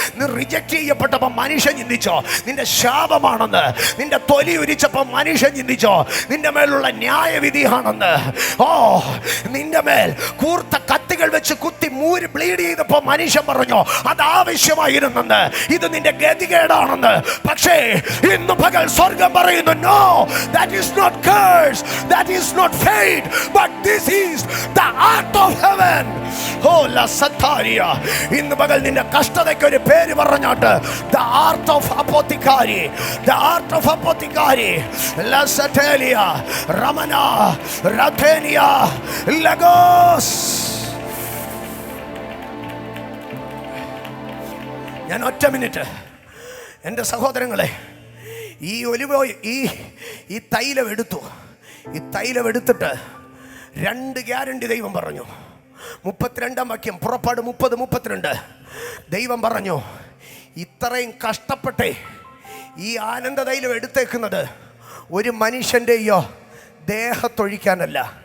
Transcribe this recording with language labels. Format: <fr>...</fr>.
<ml>നീ റിജക്റ്റ് ചെയ്യപ്പെട്ടപ്പോ മനുഷ്യൻ ചിന്തിച്ചോ നിന്റെ ശാപമാണെന്ന്? നിന്റെ തൊലി ഉരിച്ചപ്പോ മനുഷ്യൻ ചിന്തിച്ചോ നിന്റെ മേലുള്ള ന്യായവിധിയാണെന്ന്? ഓ, നിന്റെ മേൽ കൂർത്ത കത്തികൾ വാളുകൾ വെച്ച് കുത്തി മൂരി ബ്ലീഡ് ചെയ്തപ്പോ മനുഷ്യൻ പറഞ്ഞു അത് ആവശ്യമായിരുന്നെന്ന്, ഇത് നിന്റെ ഗതികേടാണെന്ന്. പക്ഷേ ഇന്ന് പകൽ സ്വർഗം പറയുന്നു, no,</ml> <en>that is not curse, that is not fate, but this is the art of heaven. Oh la sataria,</en> <ml>ഇന്ന് പകൽ നിന്റെ കഷ്ടതയ്ക്ക് ഒരു പേര് പറഞ്ഞാട്ട്,</ml> <en>the art of apothecary,</en> <ml>the art of apothecary, la satalia, ramana, rathenia, lagos. ഞാൻ ഒറ്റ minute എൻ്റെ സഹോദരങ്ങളെ, ഈ ഒലിവ് ഈ തൈലം എടുത്തു. ഈ തൈലം എടുത്തിട്ട് 2 ഗ്യാരണ്ടി ദൈവം പറഞ്ഞു. 32 വാക്യം, പുറപ്പാട് 30:32. ദൈവം പറഞ്ഞു, ഇത്രയും കഷ്ടപ്പെട്ടേ ഈ ആനന്ദ തൈലം എടുത്തേക്കുന്നത് ഒരു മനുഷ്യൻ്റെയോ ദേഹത്തൊഴിക്കാനല്ല.</ml>